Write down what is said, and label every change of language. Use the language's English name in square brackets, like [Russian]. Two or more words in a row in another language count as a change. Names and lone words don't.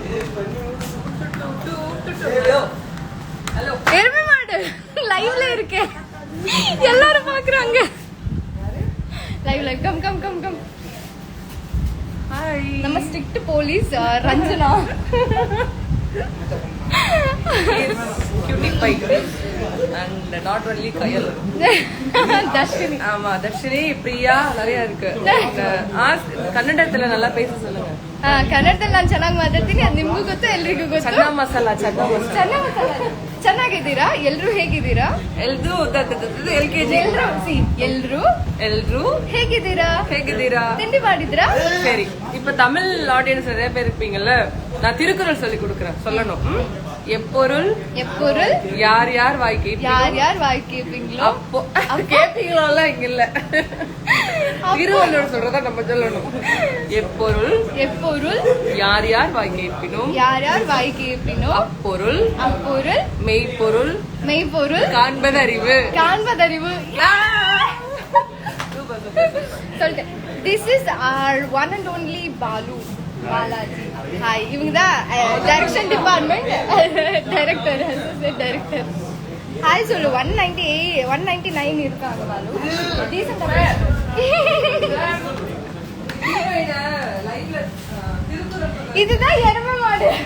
[Tamil] எருமை மாடு லைவ்ல இருக்கு, எல்லாரும் பாக்குறாங்க. லைவ் கம். ஹாய், நம்ம ஸ்ட்ரிக்ட் போலீஸ் ரஞ்சனா. [English] cutie pie and not only Kayal. [Tamil] தர்ஷினி. ஆமா, தர்ஷினி, பிரியா நிறைய இருக்கு. ಕನ್ನಡத்துல நல்லா பேச சொல்லுங்க. [Kannada] ಕನ್ನಡದಲ್ಲಿ ನಾನು ಚೆನ್ನಾಗಿ ಮಾತಾಡ್ತೀನಿ, ಅದು ನಿಮ್ಗೂ ಗೊತ್ತು ಎಲ್ರಿಗೂ ಗೊತ್ತು. ಚನ್ನ ಮಸಾಲ ಚೆನ್ನಾಗಿದ್ದೀರಾ? ಎಲ್ರು ಹೇಗಿದ್ದೀರಾ? ಎಲ್ರು LKG ಎಲ್ರು ಹೇಗಿದ್ದೀರಾ? ತಿಂಡಿ ಮಾಡಿದ್ರಾ? [Tamil] சரி, இப்ப தமிழ் ஆடியன்ஸ் நிறைய பேர் இருப்பீங்கல்ல, நான் திருக்குறள் சொல்லி கொடுக்கறேன், சொல்லணும். எப்பொருள் யார் யார் வாய் கேட்பீங்களோ அப்போ கேட்பீங்களோ இங்க இல்ல, திருவள்ளுவர் சொல்றதா நம்ம சொல்லணும். எப்பொருள் யார் யார் வாய் கேட்பினோ அப்பொருள் மெய்ப்பொருள் காண்பதறிவு. சொல்லிட்டேன். [English] This is our one and only பாலாஜி. [Tamil] ஹாய், இவங்க தான் டைரக்ஷன் டிபார்ட்மெண்ட் டைரக்டர். ஹாய் சொல்லு. 199 இருக்காங்க பாலு. டீசெண்டா. இதுதான் எருமை மாடு.